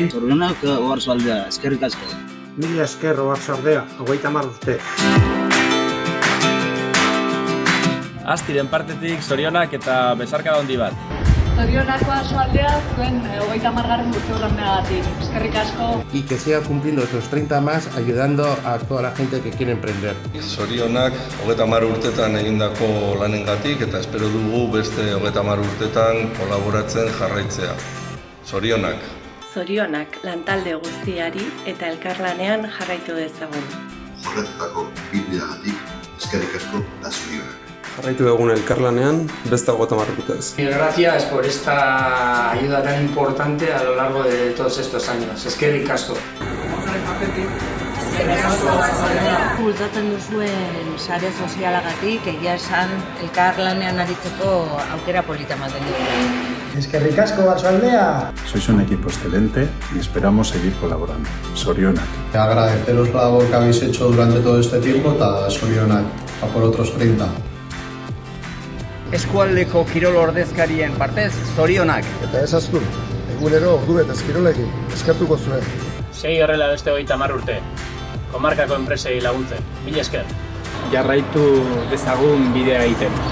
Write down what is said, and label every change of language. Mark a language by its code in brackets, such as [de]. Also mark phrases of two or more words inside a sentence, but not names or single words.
[eu] Zorionak Oarsoaldea, eskerrik asko. Mila esker Oarsoaldea, 30 urte. Astiren partetik zorionak eta besarkada handi bat. Zorionak Oarsoaldea zuen 30. urteurrenagatik. Eskerrik asko. [es] Y que siga cumpliendo estos 30 más, ayudando a toda la gente que quiere emprender. [eu] Zorionak 30 urtetan egindako lanengatik eta espero dugu beste 30 urtetan kolaboratzen jarraitzea. Zorionak. Zorionak lantalde guztiari eta elkarlanean jarraitu dezagun. Jorretutako bideagatik eskerrik asko eta zorionak. Jarraitu egun elkarlanean, beste 30 urtez. [es] Gracias por esta ayuda tan importante a lo largo de todos estos años. [eu] Eskerrik asko. Bultzatzen duzuen sare sozialagatik, egia esan elkarlanean aritzeko aukera polita ematen dut. Eskerrik asko Oarsoaldea. [es] Sois un equipo excelente y esperamos seguir colaborando. [eu] Zorionak. [es] Agradeceros la labor que habéis hecho durante todo este tiempo [eu] eta zorionak, [es] a por otros 30. [eu] Eskualdeko kirol ordezkarien partez, zorionak. Eta ez aztu, egunero ordubetez kirolekin, eskertuko zuen. Segi horrela beste 30 urte, komarkako enpresei laguntzen. Mila esker. Jarraitu dezagun bidea egiten.